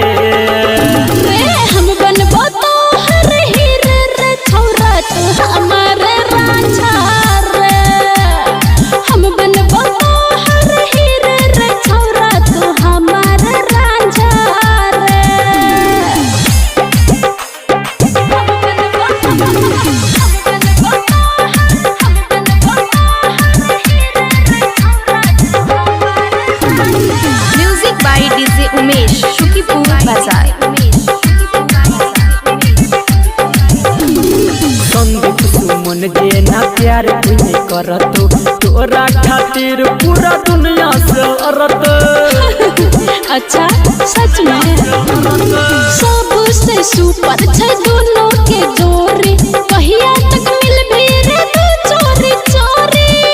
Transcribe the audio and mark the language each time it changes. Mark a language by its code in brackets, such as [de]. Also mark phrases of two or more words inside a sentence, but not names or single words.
[sck] रे हम बनबो तो हर हीरे रे छौरा तू हमार राजा रे हम बनबो तो हर हीरे रे छौरा तू हमार राजा रे हम बनबो तो [en] Music by DJ Umesh, Shukipur Bazaar. [sck] संदीप सुमन जे ना प्यार कोई करतो तोरा खातिर पूरा दुनिया से औरत अच्छा सच में सबसे सुपर छै दोनों के जोड़ी कहिया तक मिलबे रे तू चोरी चोरी